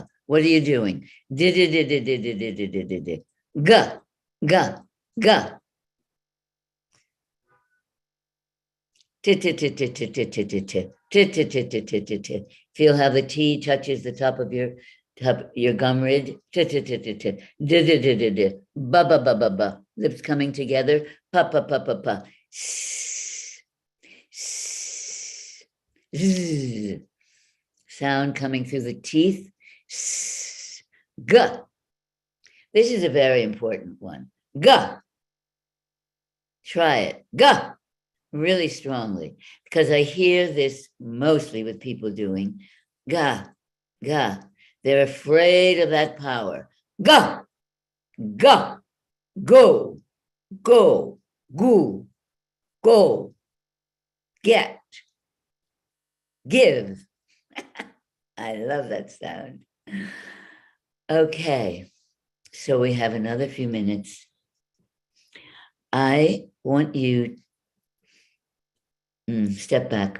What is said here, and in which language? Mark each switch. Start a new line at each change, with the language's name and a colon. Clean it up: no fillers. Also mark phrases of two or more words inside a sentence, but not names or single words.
English: What are you doing? Ga, ga, ga. Feel how the T touches the top of your gum ridge. Ba ba ba ba ba. Lips coming together. Pa pa pa pa pa. Z. Sound coming through the teeth. Ga. This is a very important one. Ga. Try it. Ga. Really strongly, because I hear this mostly with people doing ga, ga. They're afraid of that power. Ga, ga, go, go, goo, go, get, give. I love that sound. Okay, so we have another few minutes. I want you step back.